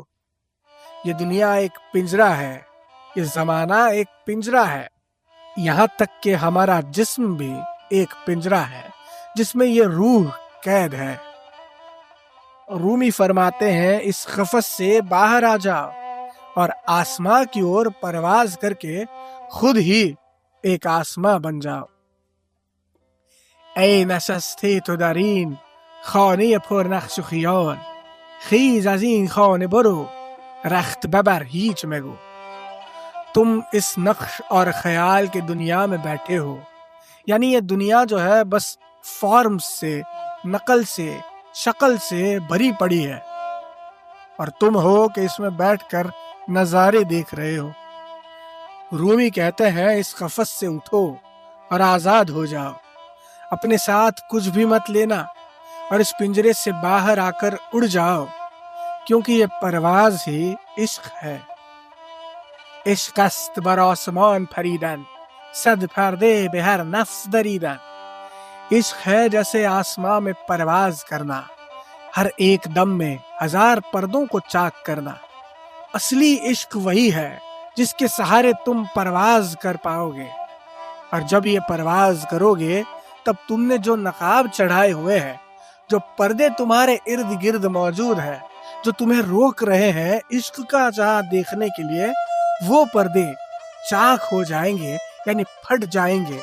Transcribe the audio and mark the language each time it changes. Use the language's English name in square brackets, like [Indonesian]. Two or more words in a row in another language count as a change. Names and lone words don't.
[Urdu] یہ دنیا ایک پنجرا ہے، یہ زمانہ ایک پنجرا ہے، یہاں تک کہ ہمارا جسم بھی ایک پنجرا ہے جس میں یہ روح قید ہے۔ رومی فرماتے ہیں اس قفس سے باہر آ جاؤ اور آسماں کی اور پرواز کر کے خود ہی ایک آسماں بن جاؤ۔ [Persian] ای نشسته تو در این خانه پرنقش و خیال، خیز از این خانه برو رخت ببر هیچ مگو۔ [Urdu] تم اس نقش اور خیال کے دنیا میں بیٹھے ہو، یعنی یہ دنیا جو ہے بس فارم سے، نقل سے، شکل سے بھری پڑی ہے، اور تم ہو کہ اس میں بیٹھ کر نظارے دیکھ رہے ہو۔ رومی کہتے ہیں اس قفس سے اٹھو اور آزاد ہو جاؤ، اپنے ساتھ کچھ بھی مت لینا، اور اس پنجرے سے باہر آ کر اڑ جاؤ، کیونکہ یہ پرواز ہی عشق ہے۔ [Persian] عشق است بر آسمان پریدن، صد پرده به هر نفس دریدن۔ [Urdu] عشق ہے جیسے آسمان میں پرواز کرنا، ہر ایک دم میں ہزار پردوں کو چاک کرنا۔ اصلی عشق وہی ہے جس کے سہارے تم پرواز کر پاؤ گے، اور جب یہ پرواز کرو گے تب تم نے جو نقاب چڑھائے ہوئے ہیں، جو پردے تمہارے ارد گرد موجود ہیں، جو تمہیں روک رہے ہیں عشق کا جہاں دیکھنے کے لیے، وہ پردے چاک ہو جائیں گے، یعنی پھٹ جائیں گے۔